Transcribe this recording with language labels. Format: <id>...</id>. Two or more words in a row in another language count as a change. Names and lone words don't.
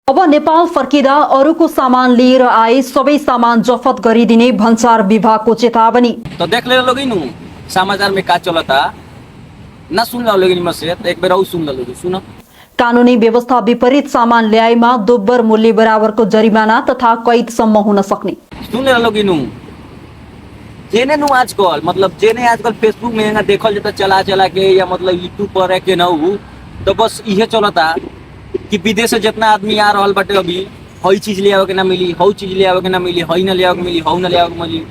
<ne>अब नेपाल फर्किँदा अरूको सामान लिएर आए सबै सामान जफत गरिदिने भन्सार विभागको चेतावनी।</ne> <bho>तो देख ले लोगी नु समाचार में का चलता ना सुन लो लोगी मसे एक बेर और सुन लो लोगी सुनो।</bho> <ne>कानूनी व्यवस्था विपरीत सामान ल्याएमा दोब्बर मूल्य बराबरको जरिमाना तथा कैदसम्म हुन सक्ने।</ne> <bho>सुन ले लोगी नु जेने नु आजकल मतलब जेने आजकल फेसबुक में देखल जाता चला चला के या मतलब यूट्यूब पर है के न तो बस इहे चलता कि विदेश से जितना आदमी आ रहा बाटे अभी हई चीज ले आवे के ना मिली, हऊ चीज ले आवे के ना मिली, हई ना ले आवे के मिली, हऊ ना ले आवे के मिली।</bho>